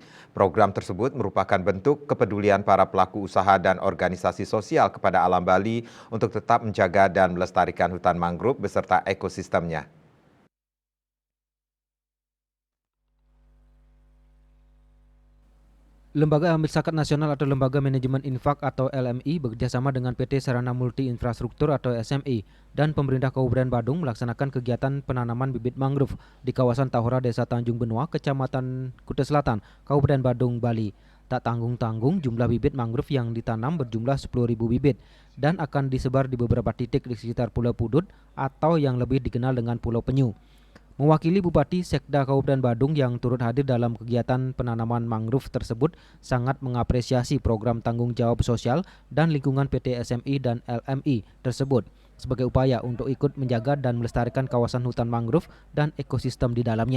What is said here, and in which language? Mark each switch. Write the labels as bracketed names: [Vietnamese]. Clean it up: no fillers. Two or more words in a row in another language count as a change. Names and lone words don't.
[Indonesian] Program tersebut merupakan bentuk kepedulian para pelaku usaha dan organisasi sosial kepada alam Bali untuk tetap menjaga dan melestarikan hutan mangrove beserta ekosistemnya. Lembaga Amil Zakat Nasional atau Lembaga Manajemen Infak atau LMI bekerjasama dengan PT Sarana Multi Infrastruktur atau SMI dan pemerintah Kabupaten Badung melaksanakan kegiatan penanaman bibit mangrove di kawasan Tahura Desa Tanjung Benoa, Kecamatan Kutai Selatan, Kabupaten Badung, Bali. Tak tanggung-tanggung jumlah bibit mangrove yang ditanam berjumlah 10.000 bibit dan akan disebar di beberapa titik di sekitar Pulau Pudut atau yang lebih dikenal dengan Pulau Penyu. Mewakili Bupati Sekda Kabupaten Badung yang turut hadir dalam kegiatan penanaman mangrove tersebut sangat mengapresiasi program tanggung jawab sosial dan lingkungan PT SMI dan LMI tersebut sebagai upaya untuk ikut menjaga dan melestarikan kawasan hutan mangrove dan ekosistem di dalamnya.